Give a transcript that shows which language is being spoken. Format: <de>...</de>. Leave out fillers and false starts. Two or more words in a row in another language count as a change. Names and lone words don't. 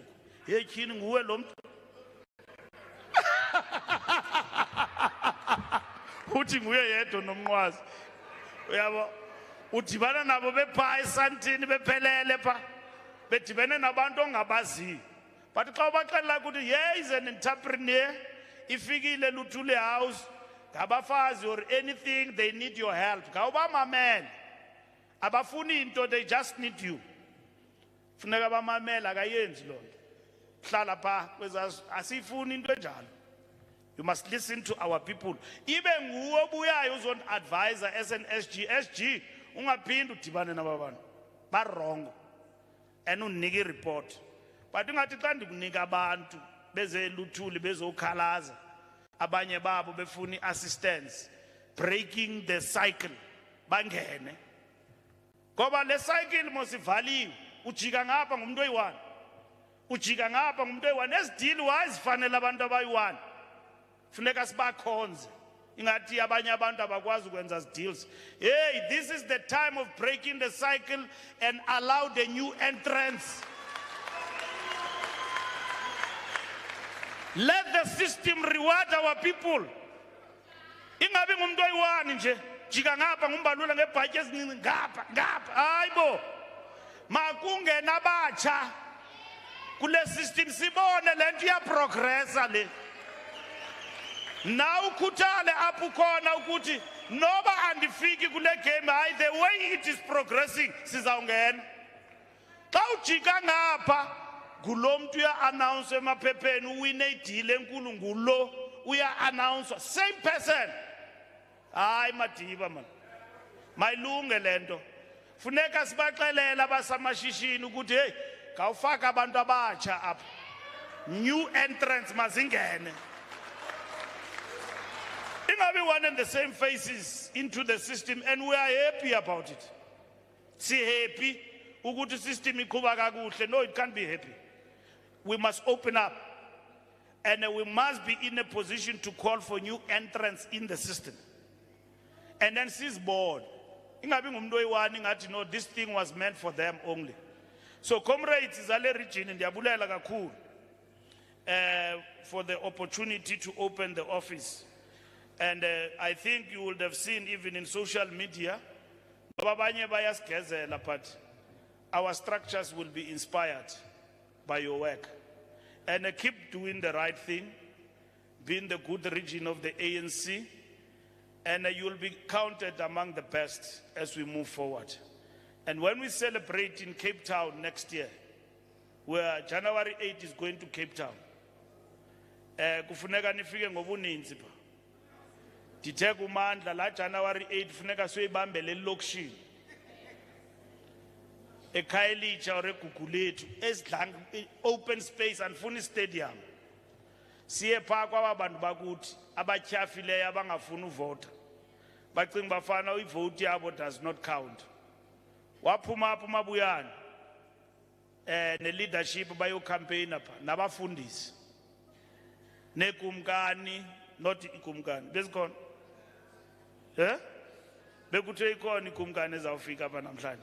<xh>Hey tyhini nguwe lo mntu. Uthi nguye yedwa nomnqwazi. Uyabo udibana nabo bepha esantini bephelele pha bedibene nabantu ongabaziyo.</xh> <en>But</en> <xh>xa ubaxelela ukuthi</xh> <en>yeah is an entrepreneur</en> <xh>ifikile luthule</xh> <en>house ngabafazi or anything they need your help.</en> <xh>Ngawubamamela. Abafuni into</xh> <en>they just need you.</en> <xh>Funeka bamamela akayenzi lo nto. Hlala pha kwezazi asifuni into enjalo.</xh> <en>You must listen to our people.</en> <xh>Ibe nguwe obuyayo uzon advisor</xh> <en>as an SG</en> <xh>ungaphindi udibane nababantu ba wrong and</xh> <en>unike report.</en> <xh>But ungathi xa ndikunika abantu beze luthuli bezokhalaza abanye babo befuni</xh> <en>assistance breaking the cycle</en> <xh>bangene. Ngoba le cycle mosivaliwe ujika ngapha ngumuntu oyi-1 ujika ngapha ngumuntu oyi-1 ezidili wazifanele abantu abayi-1 funeka sibakhonze ingathi abanye abantu abakwazi ukwenza deals.</xh> <en>Hey, this is the time of breaking the cycle and allow the new entrants. Let the system reward our people.</en> <xh>Ingabi ngumuntu oyi-1 nje jika ngapha nguMbalula ngebhatyi ezincinci ngapha hayibo makungena abatsha kule system sibone lento iyaprogressa le. Now ukhuthale apho khona ukuthi noba andifiki kule game hayi</xh> <en>the way it is progressing</en> <xh>sizawungena. Xa ujika ngapha ngulo muntu uya-announce emaphepheni uwine idile enkulu ngulo uya-announce same person. Hayi Madiba man mayilunge lento. Funeka sibaxelela abasamashishini ukuthi hey ngawufaka abantu abatsha apha</xh> <en>new entrants</en> <xh>mazingene.</xh> <en>Ingabi one and the same faces into the system and we are happy about it.</en> <xh>Si happy ukuthi system iqhuba kakuhle.</xh> <en>No, it can't be happy. We must open up and we must be in a position to call for new entrants in the system. And then she's bored.</en> <xh>Ingabi ngumuntu oyi-1 ingathi</xh> <en>no this thing was meant for them only. So comrades zale region</en> <xh>ndiyabulela kakhulu</xh> <en>for the opportunity to open the office. And I think you would have seen even in social media</en> <xh>Abanye bayasigezela,</xh> <en>but our structures will be inspired by your work. And keep doing the right thing, being the good region of the ANC, and you will be counted among the best as we move forward. And when we celebrate in Cape Town next year, where January 8 is going to Cape Town,</en> <xh>kufuneka nifike ngobuninzi pha. Dithe kumandla la January 8 funeka soyibambele elokishini. Ekhayelitsha or eGugulethu esidlang</xh> <en>open space and</en> <xh>funi stadium. Siye pha kwabantu bakuthi abatyhafileyo abangafuni uvota. Bacinga bafana ivote yabo</xh> <en>does not count.</en> <xh>Waphuma apha uMabuyane ne leadership bayo campaign apha nabafundisi. Nekumkani, not ikumkani. Bezikhona? Bekuthe ikhona ikumkani ezawufika apha namhlanje.</xh>